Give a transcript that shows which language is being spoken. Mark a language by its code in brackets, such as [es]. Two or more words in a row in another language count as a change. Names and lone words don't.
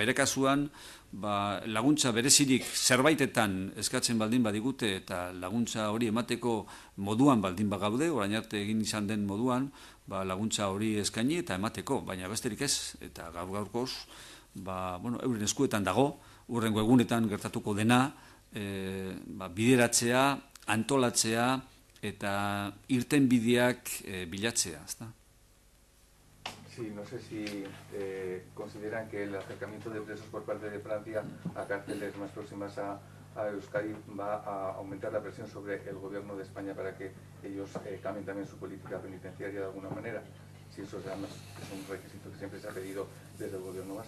[eu] bere kasuan laguntza berezirik zerbaitetan eskatzen baldin badigute eta laguntza hori emateko moduan baldin bagaude, orain arte egin izan den moduan, laguntza hori eskaini eta emateko, baina besterik ez, eta gaur-gaurkoz euren eskuetan dago, hurrengo egunetan gertatuko dena, bideratzea, antolatzea eta irtenbideak bilatzea, [es] ¿está? Sí, no sé si consideran que el acercamiento de presos por parte de Francia a cárceles más próximas a Euskadi va a aumentar la presión sobre el gobierno de España para que ellos cambien también su política penitenciaria de alguna manera, si eso además es un requisito que siempre se ha pedido desde el gobierno vasco.